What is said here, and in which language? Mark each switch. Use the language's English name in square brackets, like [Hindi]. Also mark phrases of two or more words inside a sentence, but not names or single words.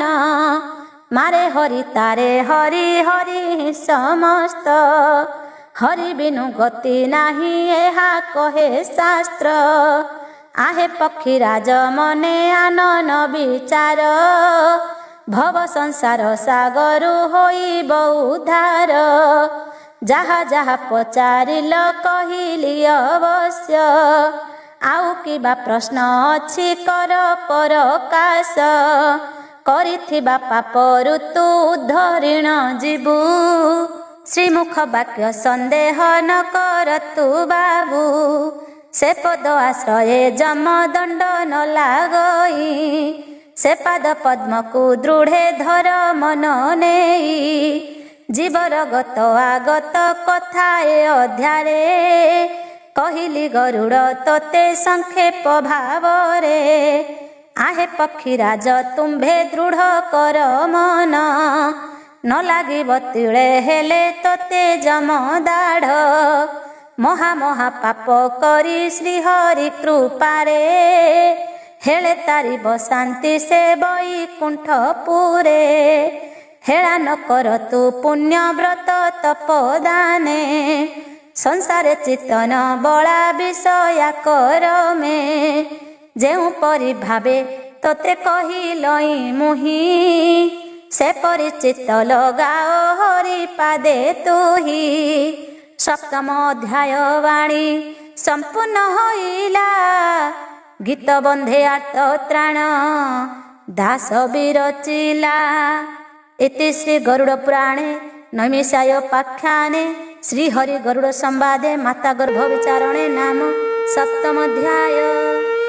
[Odia] ମାରେ ହରି ତାରେ ହରି ହରି ସମସ୍ତ, ହରି ବିନୁ ଗତି ନାହିଁ ଏହା କହେ ଶାସ୍ତ୍ର। ଆହେ ପକ୍ଷୀରାଜ ମନେ ଆନନ ବିଚାର, ଭବ ସଂସାର ସାଗରୁ ହୋଇବ ଉଦ୍ଧାର। ଯାହା ଯାହା ପଚାରିଲ କହିଲି ଅବଶ୍ୟ, ଆଉ କିବା ପ୍ରଶ୍ନ ଅଛି କର ପରକାଶ। କରିଥିବା ପାପରୁ ତୁ ଉଦ୍ଧରିଣ ଜୀବୁ, ଶ୍ରୀମୁଖ ବାକ୍ୟ ସନ୍ଦେହ ନ କର ତୁ ବାବୁ। ସେ ପଦ ଆଶ୍ରୟେ ଯମ ଦଣ୍ଡ ନ ଲାଗଇ, ସେ ପାଦ ପଦ୍ମ କୋ ଦୃଢ଼େ ଧର ମନ ନେଇ। ଜୀବର ଗତ ଆଗତ କଥାଏ ଅଧ୍ୟାରେ, କହିଲି ଗରୁଡ଼ ତୋତେ ସଂକ୍ଷେପ ଭାବରେ। ଆହେ ପକ୍ଷୀରାଜ ତୁମ୍ଭେ ଦୃଢ଼ କର ମନ, ନ ଲାଗିବ ତିଳେ ହେଲେ ତୋତେ ଯମ ଦାଢ଼। ମହା ମହା ପାପ କରି ଶ୍ରୀହରି କୃପାରେ, ହେଲେ ତାରିବ ଶାନ୍ତି ସେ ବୈକୁଣ୍ଠପୁରେ। ହେଳା ନ କର ତୁ ପୁଣ୍ୟ ବ୍ରତ ତପଦାନେ, ସଂସାରେ ଚିତନ ବଳା ବିଷୟା କର ମେଁ। ଯେଉଁ ପରି ଭାବେ ତୋତେ କହିଲଇ ମୁହିଁ, ସେ ପରିଚିତ ଲଗାଓ ହରି ପାଦେ ତୁହି। ସପ୍ତମ ଅଧ୍ୟାୟ ବାଣୀ ସମ୍ପୂର୍ଣ୍ଣ ହୋଇଲା, ଗୀତ ବନ୍ଧେ ଆର୍ତ୍ତ ତ୍ରାଣ ଦାସ ବିରଚିଲା। [Sanskrit] इति श्री गरुड़ पुराणे नैमिषाय पाख्याने श्री हरि गरुड़ संवादे माता गर्भ विचारणे नाम सप्तम अध्याय।